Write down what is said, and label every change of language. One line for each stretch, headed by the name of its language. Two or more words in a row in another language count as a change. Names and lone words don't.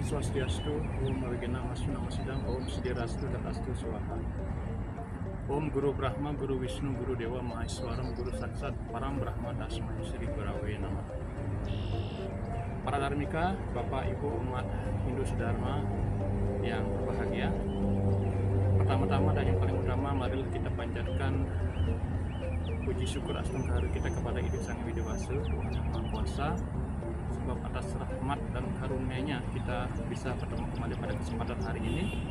Sanskrit: स्वस्त्यस्तु, ॐ मार्गन मसु नमसिद्धं, ॐ सिद्धिरस्तु तथास्तु स्वाहा. ॐ गुरु ब्रह्मा, गुरु विष्णु, गुरु देव महेश्वरम्, गुरु साक्षात्, परम् ब्रह्म तस्मै श्री गुरवे नमः.
Indonesian: Para Dharmika, Bapak Ibu umat Hindu Sedharma yang berbahagia, pertama-tama dan yang paling utama, marilah kita panjatkan puji syukur Astungkaharu kita kepada Ibu Sang Widewasa, Tuhan Yang Maha Kuasa, sebab atas rahmat dan karunia-Nya kita bisa bertemu kembali pada kesempatan hari ini.